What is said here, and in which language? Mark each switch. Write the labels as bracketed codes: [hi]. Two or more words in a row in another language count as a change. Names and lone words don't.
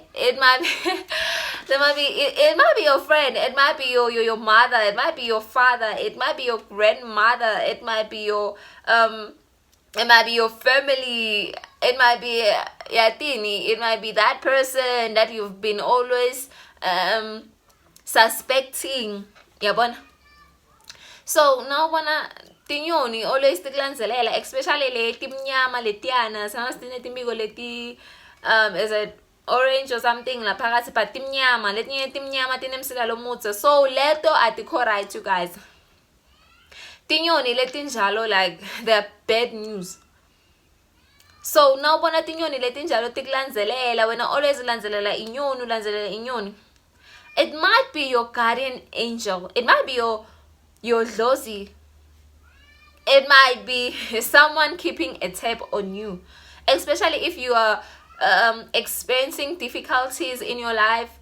[en] It might be it might be your friend, it might be your mother, it might be your father, it might be your grandmother, it might be your family, it might be yatini, it might be that person that you've been always suspecting. [ss] Yabona. [en] So now [ss] bona tinyoni always tiklandzelela, especially leti mnyama letiyana sangasitine timbiko leti [en] is it orange or something [ss] la phakathi, but timnyama letinye timnyama tinemsila lomudze, so leto atikho [en] right, you guys. [ss] Tinyoni letinjalo, [en] like they're bad news. So now [ss] bona tinyoni letinjalo tiklandzelela, wena [en] always [ss] landzelela inyoni, [en] it might be your guardian angel, it might be your dlozi, it might be someone keeping a tab on you, especially if you are experiencing difficulties in your life.